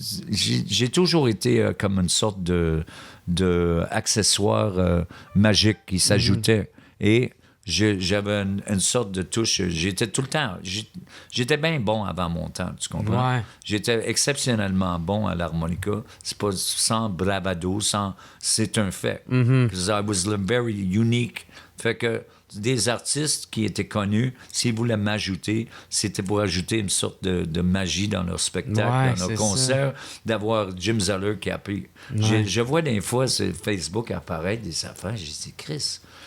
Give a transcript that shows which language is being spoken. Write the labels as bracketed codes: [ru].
[fr] J'ai toujours été comme une sorte de accessoire magique qui s'ajoutait. Et... j'avais une sorte de touche. J'étais tout le temps... J'étais bien bon avant mon temps, tu comprends? Ouais. J'étais exceptionnellement bon à l'harmonica. C'est pas sans bravado, c'est un fait. [en] Because I was very unique. [fr] Fait que des artistes qui étaient connus, s'ils voulaient m'ajouter, c'était pour ajouter une sorte de magie dans leur spectacle, dans leur concert, d'avoir Jim Zeller qui a pris... Je vois des fois sur Facebook apparaître des affaires, j'ai dit, Chris...